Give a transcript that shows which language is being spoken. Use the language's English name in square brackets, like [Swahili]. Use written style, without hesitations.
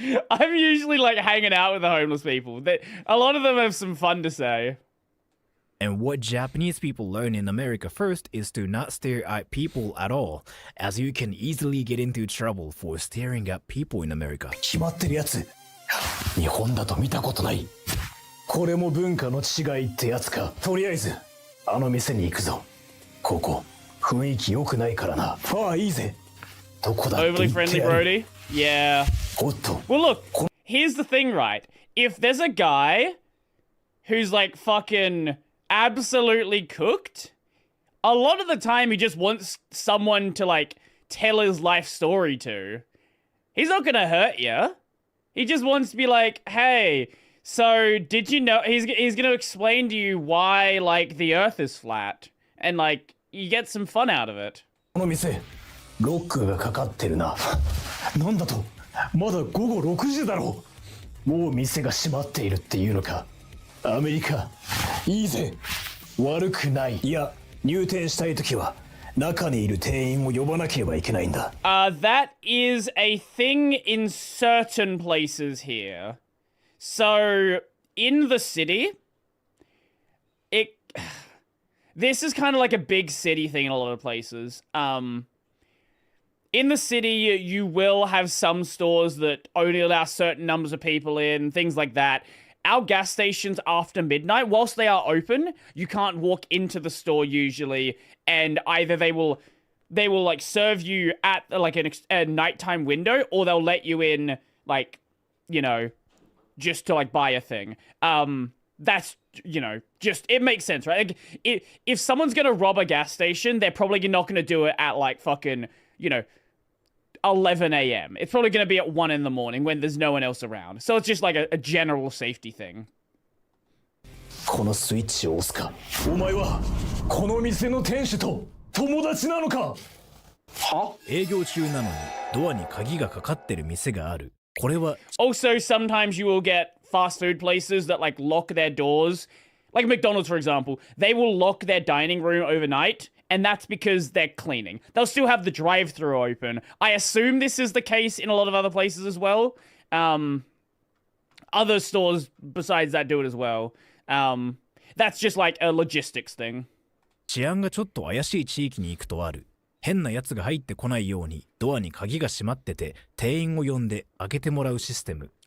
[English] I'm usually like hanging out with the homeless people. A lot of them have some fun to say. And what Japanese people learn in America first is to not stare at people at all, as you can easily get into trouble for staring at people in America. [Japanese] 決まってるやつ。日本だと見たことない。これも文化の違いってやつか。とりあえず、あの店に行くぞ。ここ、雰囲気良くないからな。ああ、いいぜ。どこだって言ってやる。 [English] Overly friendly, Brodie? Yeah. [Japanese] おっと。 [English] Well, look, here's the thing, right? If there's a guy who's like fucking absolutely cooked, a lot of the time he just wants someone to like tell his life story to. He's not gonna hurt you. He just wants to be like, hey, so did you know, he's gonna explain to you why like the earth is flat, and like you get some fun out of it. [Japanese] この店ロックがかかってるな。なんだと、まだ午後6時だろう。もう店が閉まっているっていうのか。アメリカいいぜ、悪くない。いや、入店したいときは中にいる店員を呼ばなければいけないんだ。 [English] That is a thing in certain places here. So in the city, this is kind of like a big city thing in a lot of places. In the city, you will have some stores that only allow certain numbers of people in, things like that. Our gas stations after midnight, whilst they are open, you can't walk into the store usually, and either they will like serve you at like a nighttime window, or they'll let you in like, you know, just to like buy a thing. That's, you know, just, it makes sense, right? Like, if someone's gonna rob a gas station, they're probably not gonna do it at like fucking, you know, 11 a.m. It's probably going to be at 1 in the morning when there's no one else around. So it's just like a general safety thing. [Japanese] このスイッチを押すか。お前はこの店の店主と友達なのか。は？営業中なのにドアに鍵がかかってる店がある。これは [English] Also, sometimes you will get fast food places that like lock their doors. Like McDonald's, for example. They will lock their dining room overnight. And that's because they're cleaning. They'll still have the drive-thru open. I assume this is the case in a lot of other places as well. Other stores besides that do it as well. That's just like a logistics thing. [Japanese] 治安がちょっと怪しい地域に行くとある。変な奴が入ってこないようにドアに鍵が閉まってて店員を呼んで開けてもらうシステム。